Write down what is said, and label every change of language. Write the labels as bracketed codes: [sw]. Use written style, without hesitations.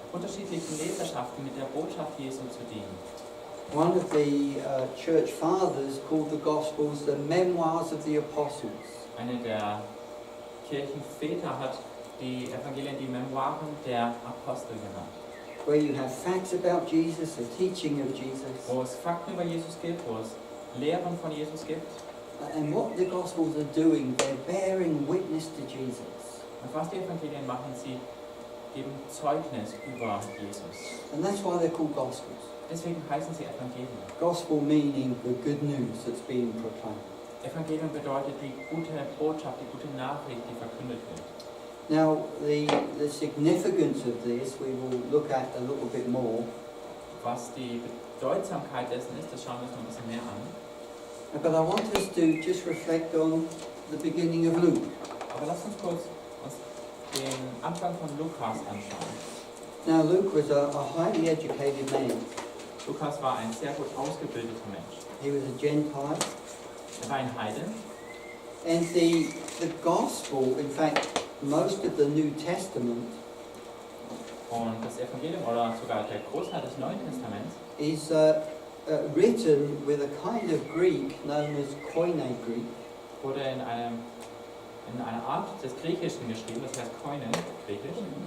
[de] unterschiedlichen Leserschaften mit der Botschaft Jesu zu dienen. [en] One of the church fathers called the Gospels the memoirs of the apostles. [de] Einer der Kirchenväter hat die Evangelien die Memoiren der Apostel genannt. [en] Where you have facts about Jesus, the teaching of Jesus, [de] Wo es Fakten über Jesus gibt, wo es Lehren von Jesus gibt. [en] and what the Gospels are doing, they're bearing witness to Jesus. [de] Und was die Evangelien machen, sie geben Zeugnis über Jesus. [en] And that's why they're called Gospels. [de] Deswegen heißen sie Evangelien. [en] Gospel meaning the good news that's being proclaimed. [de] Evangelium bedeutet die gute Botschaft, die gute Nachricht, die verkündet wird. [en] Now, the significance of this we will look at a little bit more. [de] Was die Bedeutsamkeit dessen ist, das schauen wir uns noch ein bisschen mehr an. [en] But I want us to just reflect on the beginning of Luke. [de] Aber lasst uns kurz uns den Anfang von Lukas anschauen. [en] Now, Luke was a highly educated man. [de] Lukas war ein sehr gut ausgebildeter Mensch. [en] He was a Gentile. [de] Er war ein Heide. [en] And the Gospel, in fact, most of the New Testament [de] Und das Evangelium oder sogar der Großteil des Neuen Testaments [en] is written with a kind of Greek known as Koine Greek. [de] wurde in einer Art des Griechischen geschrieben, das heißt Koine, Griechisch.